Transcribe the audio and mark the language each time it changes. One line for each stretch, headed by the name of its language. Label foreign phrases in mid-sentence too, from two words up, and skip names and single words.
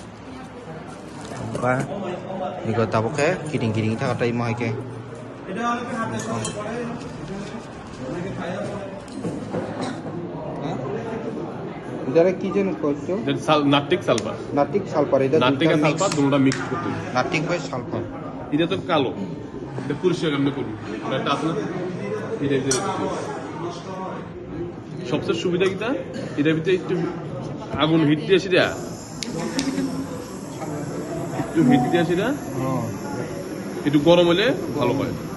Bangla: ba niko taboke kiting tha tai mai ke इधर की जन कोचो নাট্টিক সালফার নাটিক সালফার এটা নাট্টিক আর সালফার দুটোটা মিক্স করতে হবে। নাটিক বাই সালফার এটা তো কালো এটা পরিষ্কার কেমনে করবি এটা আসলে এটা ভিতরে সবচেয়ে সুবিধা কিটা এটার ভিতরে একটু আগুন হিট দিয়ে সেটা একটু হিট দিয়ে সেটা একটু গরম হলে ভালো হয়